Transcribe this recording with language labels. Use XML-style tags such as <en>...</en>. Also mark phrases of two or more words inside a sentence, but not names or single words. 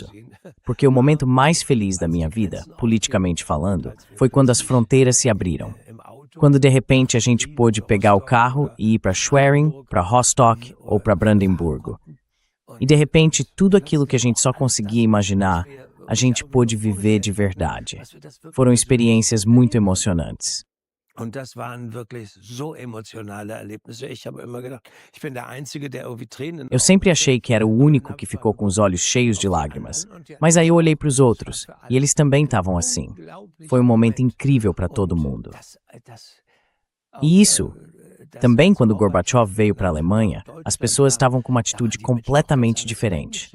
<pt>Porque o momento mais feliz da minha vida, politicamente falando, foi quando as fronteiras se abriram. Quando de repente a gente pôde pegar o carro e ir para Schwerin, para Rostock ou para Brandemburgo. E de repente tudo aquilo que a gente só conseguia imaginar, a gente pôde viver de verdade. Foram experiências muito emocionantes.</pt> <de>Und das waren wirklich so emotionale Erlebnisse. Ich habe immer gedacht, ich bin der Einzige, der irgendwie Tränen.</de> <pt>Eu sempre achei que era o único que ficou com os olhos cheios de lágrimas. Mas aí eu olhei para os outros, e eles também estavam assim. Foi um momento incrível para todo mundo. E isso, também quando Gorbachev veio para a Alemanha, as pessoas estavam com uma atitude completamente diferente.</pt>